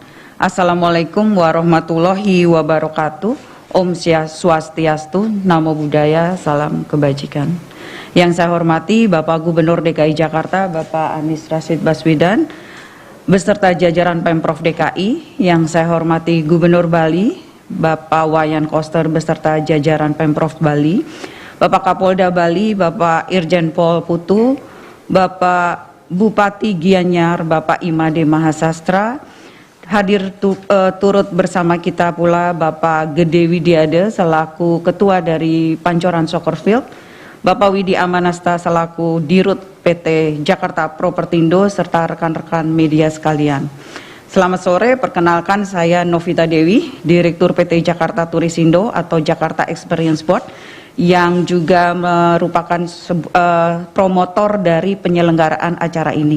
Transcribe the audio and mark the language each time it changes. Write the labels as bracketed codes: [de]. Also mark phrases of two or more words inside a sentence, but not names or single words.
[ar] السلام عليكم ورحمة الله وبركاته. [sa] Om Swastiastu, [pi] Namo Buddhaya, [id] salam kebajikan. Yang saya hormati Bapak Gubernur DKI Jakarta, Bapak Anies Rashid Baswedan, beserta jajaran Pemprov DKI. Yang saya hormati Gubernur Bali, Bapak Wayan Koster, beserta jajaran Pemprov Bali, Bapak Kapolda Bali, Bapak Irjen Pol Putu, Bapak Bupati Gianyar, Bapak Imade Mahasastra. Hadir turut bersama kita pula Bapak Gede Widiade selaku Ketua dari Pancoran Soccer Field, Bapak Widi Amanasta selaku Dirut PT Jakarta Propertindo, serta rekan-rekan media sekalian. Selamat sore, perkenalkan saya Novita Dewi, Direktur PT Jakarta Turisindo atau Jakarta Experience Board, yang juga merupakan promotor dari penyelenggaraan acara ini.